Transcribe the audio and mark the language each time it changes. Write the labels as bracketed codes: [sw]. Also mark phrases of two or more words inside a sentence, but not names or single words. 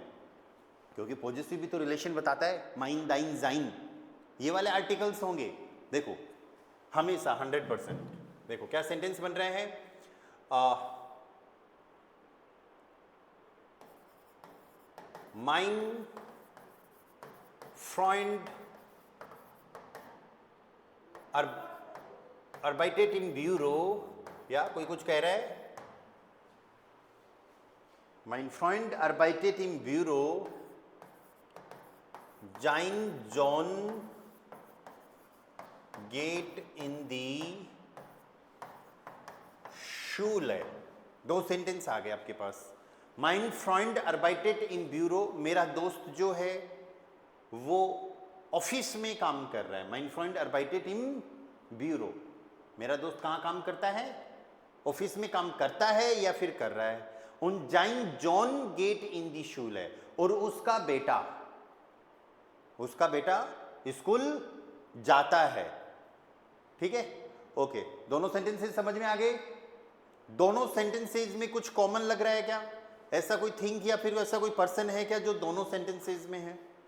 [hi] क्योंकि पॉजिटिव भी तो रिलेशन बताता है, [de] mein dein sein [hi] ये वाले आर्टिकल्स होंगे। देखो हमेशा 100%। देखो क्या सेंटेंस बन रहे हैं, माइन [de] फ्रेंड arbeitet im Büro, [hi] या कोई कुछ कह रहा है, [de] mein Freund arbeitet im Büro, sein Sohn geht in die Schule। [hi] दो सेंटेंस आ गए आपके पास। [de] mein Freund arbeitet im Büro, [hi] मेरा दोस्त जो है वो ऑफिस में काम कर रहा है। [de] mein Freund arbeitet im Büro, [hi] मेरा दोस्त कहाँ काम करता है, ऑफिस में काम करता है या फिर कर रहा है। [de] und sein Sohn geht in die Schule, [hi] और उसका बेटा स्कूल जाता है। ठीक है, ओके, दोनों सेंटेंसेस समझ में आ गए? दोनों सेंटेंसेस में कुछ कॉमन लग रहा है क्या? ऐसा कोई थिंग या फिर ऐसा कोई पर्सन है क्या जो दोनों सेंटेंसेस में है?